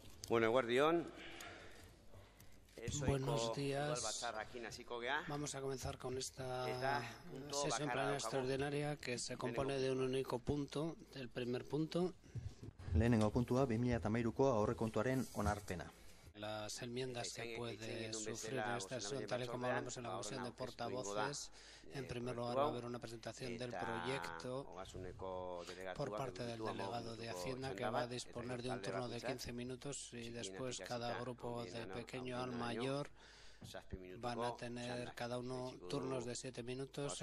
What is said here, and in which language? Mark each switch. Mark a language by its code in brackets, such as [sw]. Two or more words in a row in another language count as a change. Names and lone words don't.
[eu] Bueno, eguerdión. [es] Buenos días. Vamos a comenzar con esta sesión plenaria extraordinaria que se compone de un único punto, el primer punto. [eu] Lehenengo puntua 2013ko aurrekontuaren onarpena. [es] Las enmiendas se puede sufrir en esta sesión, tal y como hablamos en la comisión de portavoces. En primer lugar, va a haber una presentación del proyecto por parte del delegado de Hacienda, que va a disponer de un turno de 15 minutos y después cada grupo de pequeño al mayor van a tener cada uno turnos de 7 minutos.